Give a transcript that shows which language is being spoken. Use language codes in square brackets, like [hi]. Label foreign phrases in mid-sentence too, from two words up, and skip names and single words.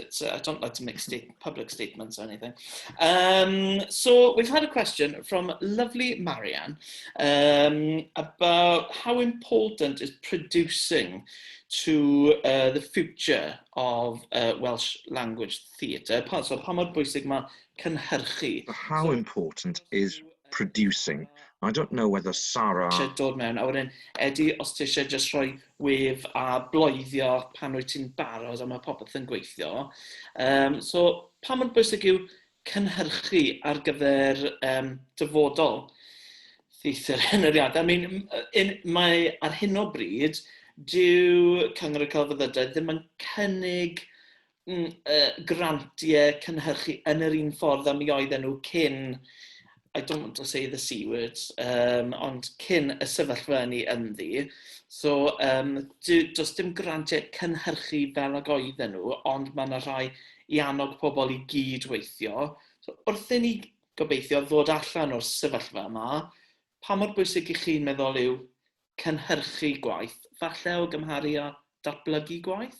[en] It's I don't like to make public statements or anything. So we've had a question from lovely Marianne about how important is producing to the future of Welsh language theatre. [cy] So pa mor bwysig ma cynhyrchu. [en] How important is producing? I don't know whether Sarah... [cy] Dod mewn, a wedyn, Eddie, os ti eisiau just rhoi wef a bloeddio pan wyt ti'n barod a mae popeth yn gweithio. So, pa mor bwysig yw cynhyrchu ar gyfer dyfodol theatr hyneriad? [en] I mean, [cy] mae ar hyn o bryd, dyw Cyngor y Celfyddydau ddim yn cynnig grantiau cynhyrchu yn yr un ffordd a mi oedden nhw cyn, [en] I don't want to say the C words, [cy] ond cyn y sefyllfa ni ynddi. So, does dim grantiau cynhyrchu fel ag oedden nhw, ond mae yna rhai i annog pobl i gyd weithio. So, wrth i ni gobeithio ddod allan o'r sefyllfa yma, pa mor bwysig i chi'n meddwl yw cynhyrchu gwaith, falle o gymharu a datblygu gwaith?